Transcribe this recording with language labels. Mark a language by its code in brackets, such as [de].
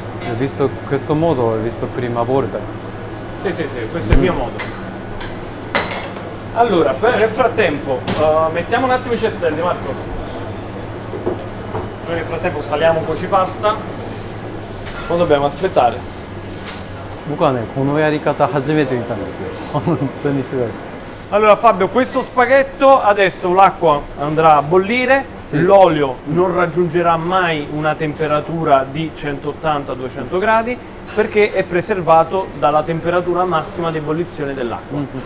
[it] Ho visto questo modo, ho visto prima volta. sì, questo è il mio modo. Allora, nel frattempo, mettiamo un attimo i cestelli, Marco. Noi nel frattempo saliamo un po' di pasta. Poi dobbiamo aspettare. [ja] 僕はね、このやり方初めて見たんですよ。本当にすごいです。 [it] Allora Fabio, questo spaghetto adesso l'acqua andrà a bollire, l'olio non raggiungerà mai una temperatura di 180-200 gradi perché è preservato dalla temperatura massima di ebollizione dell'acqua.